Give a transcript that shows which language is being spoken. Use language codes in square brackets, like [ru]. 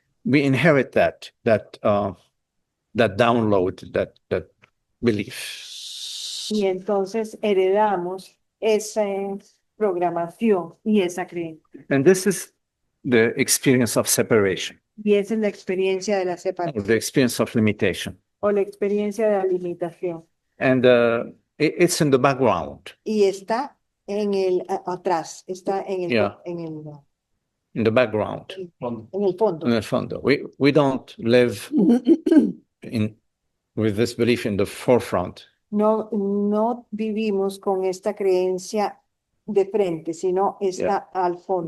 [en] We inherit that download, that belief. [es] Y entonces heredamos esa programación y esa creencia. [en] And this is the experience of separation, [es] Y esa es la experiencia de la [en] or [es] separación [en] the experience of limitation. [es] o la experiencia de la limitación. [en] And it's in the background, [es] Y está en atrás, está [en] Yeah. in the background, [es] en el fondo. [en] in the fondo. We don't live with this belief in the forefront. [es] No vivimos con esta creencia de frente, sino está al fondo.